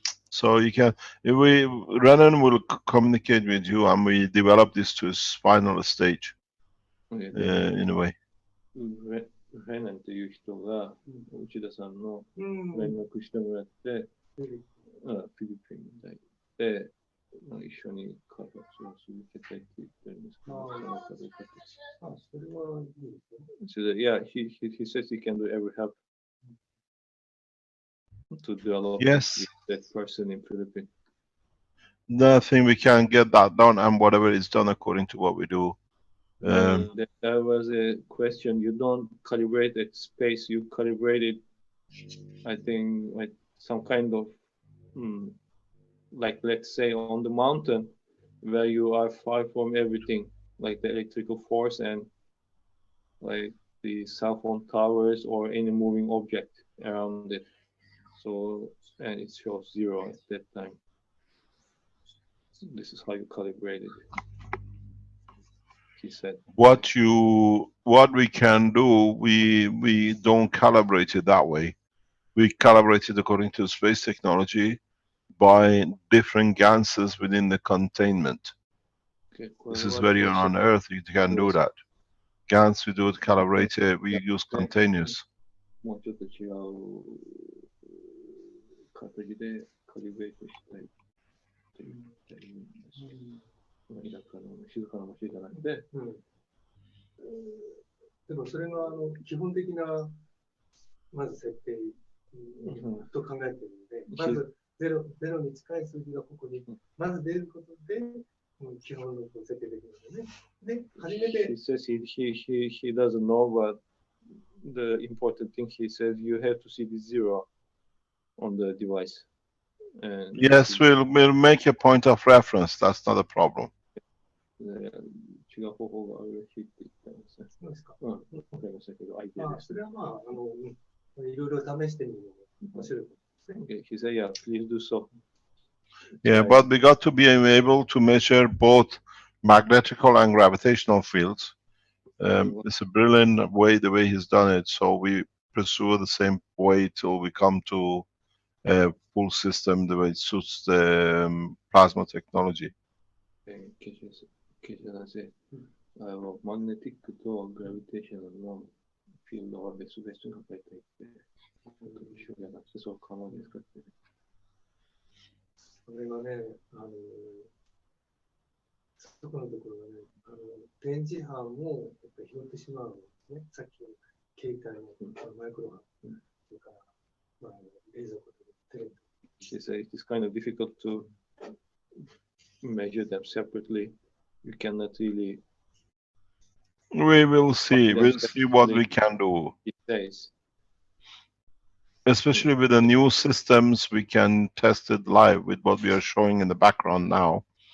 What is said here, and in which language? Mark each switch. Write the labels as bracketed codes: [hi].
[en] So you can, Renan will communicate with you, and we develop this to its final stage, in a way. [ja] フェナンという人が内田さんの連絡してもらって、フィリピンで一緒に開発を続けたいって言ってるんですけど、その方でそれはいいですね。 [en] So yeah, he says he can do every help to develop that person in Philippines. The thing we can get that done, and whatever is done according to what we do. There was a question. You don't calibrate at space. You calibrate it, I think, like some kind of, like let's say on the mountain, where you are far from everything, like the electrical force and like the cell phone towers or any moving object around it. So, and it shows 0 at that time. This is how you calibrate it. He said. What we can do, we don't calibrate it that way. We calibrate it according to space technology by different ganses within the containment. Okay, this is where you're on Earth, you can do that. GANs, we do it calibrated, we use containers. [ja] もうちょっと違う形でカリブレートしたいって言ってるんです。田舎の静かな街じゃなくて、でもそれが基本的なまず設定と考えているので、まずゼロに近い数字がここにまず出ることで基本の設定できるのでね。で、初めて。 [en] He says he doesn't know, but the important thing he says you have to see the 0 on the device. And yes, we'll make a point of reference. That's not a problem. [ja] 違う方法があるらしいって言ったんですね。そうですか。わかりましたけど、アイデアです。それはまあいろいろ試してみるのが面白いですね。 [en] He said, yeah, please do so. Yeah, but we got to be able to measure both magnetical and gravitational fields. It's a brilliant way, the way he's done it. So we pursue the same way till we come to a full system, the way it suits the plasma technology. [ja] マグネティックとグラビテーショナルのフィールドは別々に書いていって、一緒じゃなくてそう可能ですかって。それがね、そこのところがね、電磁波をやっぱり拾ってしまうんですね。さっきの携帯のマイクロ波、それから、冷蔵庫とテレビ。 [en] She said it is kind of difficult to measure them separately. You cannot really. We will see. We'll see what we can do. It says. Especially with the new systems, we can test it live with what we are showing in the background now.